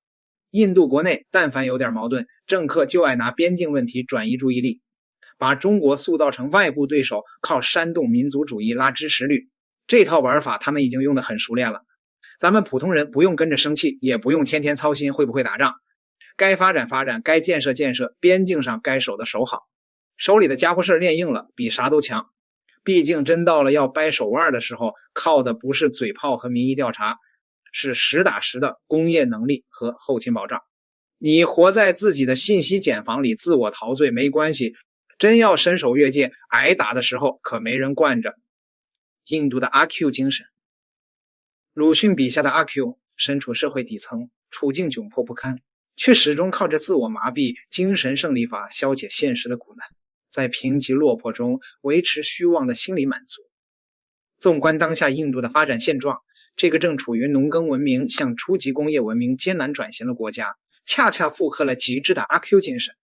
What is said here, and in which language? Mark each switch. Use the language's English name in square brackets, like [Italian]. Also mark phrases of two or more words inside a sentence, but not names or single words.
[Chinese] 印度國內但凡有點矛盾，政客就愛拿邊境問題轉移注意力，把中國塑造成外部對手，靠煽動民族主義拉支持率。這套玩法他們已經用得很熟練了。咱們普通人不用跟着生氣，也不用天天操心會不會打仗，該發展發展，該建設建設，邊境上該守的守好，手裡的家伙事練硬了，比啥都強。畢竟真到了要掰手腕的時候，靠的不是嘴炮和民意調查，是實打實的工業能力和後勤保障。你活在自己的信息茧房裡自我陶醉沒關係，真要伸手越界挨打的时候可沒人慣着。印度的阿 Q 精神，魯迅筆下的阿 Q 身處社會底層，處境窘迫不堪，卻始終靠着自我麻痹精神勝利法消解現實的苦難，在貧瘠落魄中維持虛妄的心理滿足。縱觀當下印度的發展現狀，這個正處於農耕文明向初級工業文明艱難轉型的國家，恰恰複刻了極致的阿 Q 精神。